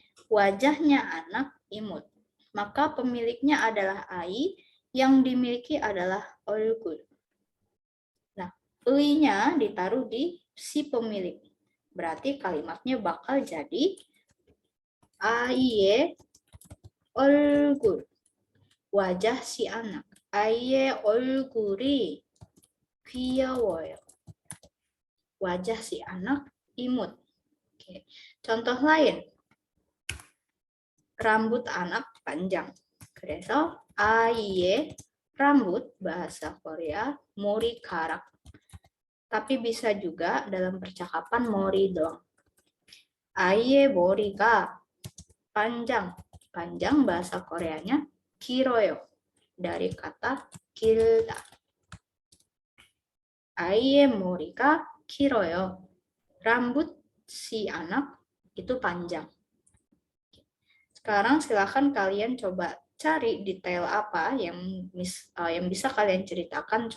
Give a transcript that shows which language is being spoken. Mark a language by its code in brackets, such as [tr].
[id] Wajahnya anak imut. Maka pemiliknya adalah ai, yang dimiliki adalah 얼굴. Nah, 의-nya ditaruh di si pemilik. Berarti kalimatnya bakal jadi [ko] 아이의 얼굴. [id] Wajah si anak. [ko] 아이의 얼굴이 귀여워요. [id] Wajah si anak imut. Oke. Contoh lain. Rambut anak panjang. [ko] 그래서 아이의 [id] rambut bahasa Korea 머리카락. Tapi bisa juga dalam percakapan 머리 doang. [ko] 아이의 머리가 panjang. [id] Panjang bahasa Koreanya 길어요. Dari kata 길다. [ko] 아이의 머리가 길어요. [id] Rambut si anak itu panjang. Sekarang silakan kalian coba cari detail apa yang bisa kalian ceritakan.